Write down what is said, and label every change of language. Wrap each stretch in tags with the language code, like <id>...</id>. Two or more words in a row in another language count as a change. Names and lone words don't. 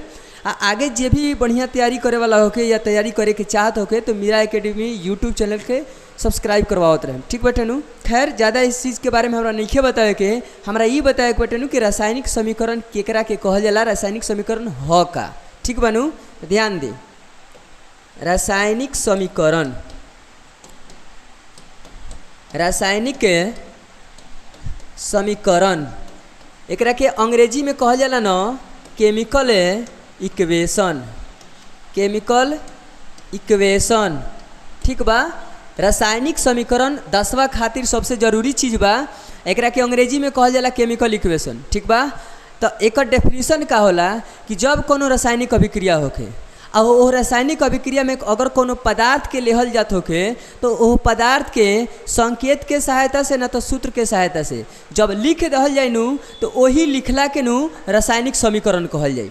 <bho>आगे जे भी बढ़िया तैयारी करे वाला होके या तैयारी करे के चाहत होके तो मीरा एकेडमी यूट्यूब चैनल के सब्सक्राइब करवावत रहे, ठीक बटे नु। खैर ज़्यादा इस चीज़ के बारे में हमरा नहीं बताए के, हमरा ये बताए के बटे नु कि रासायनिक समीकरण केकरा के कहल जाला, रासायनिक समीकरण ह का, ठीक बनू। ध्यान दे, रासायनिक समीकरण, रासायनिक समीकरण एकरा के अंग्रेजी में कहल जाला न</bho> <en>chemical equation, chemical equation,</en> <bho>ठीक बा। रासायनिक समीकरण 10वां खातिर सबसे जरूरी चीज़ बा, एकरा के अंग्रेजी में कहल जाला</bho> <en>chemical equation,</en> <bho>ठीक बा। तो एक डेफिनेशन का होला कि जब कोनो रासायनिक अभिक्रिया होखे और वो रासायनिक अभिक्रिया में अगर कोनो पदार्थ के लेहल जात होके तो वो पदार्थ के संकेत के सहायता से न तो सूत्र के सहायता से जब लिख दहल जाए नू तो वही लिखला के नू रासायनिक समीकरण कहल जाए।</bho>